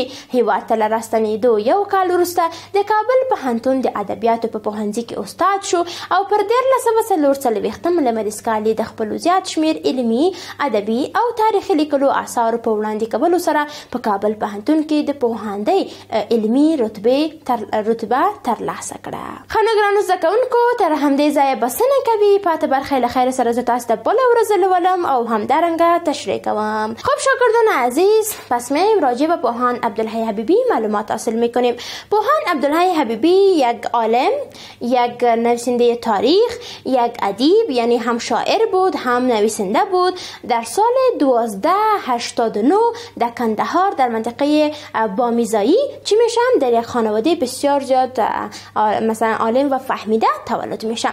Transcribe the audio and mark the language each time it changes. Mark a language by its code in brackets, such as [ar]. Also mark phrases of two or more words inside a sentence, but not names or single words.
[ps] هیواد ته له راستنېدو 1 کال وروسته د کابل پوهنتون د ادبیاتو په پوهنځي کې استاد شو او پر 1344 لمریز کال یې د خپلو زیات شمېر علمي، ادبي او تاریخي لیکلو اثارو په وړاندې کولو سره په کابل پوهنتون کې د پوهاندۍ علمي رتبه ترلاسه کړه. ښه نو ګرانو زده کوونکو، تر همدې ځایه بسنه کوي. پاته برخه له خیر سره زه تاسو ته بله ورځ لولم او همدارنګه تشریح کوم. [fa] خب شاگردان عزیز، پس میایم راجع به پوهاند عبدالحی حبیبی معلومات حاصل میکنیم. پوهاند عبدالحی حبیبی یک عالم، یک نویسنده تاریخ، یک ادیب یعنی هم شاعر بود هم نویسنده بود. در سال 1289 در کندهار در منطقه بامیزایی چی میشم در یک خانواده بسیار زیاد مثلا عالم و فهمیده تولد میشم.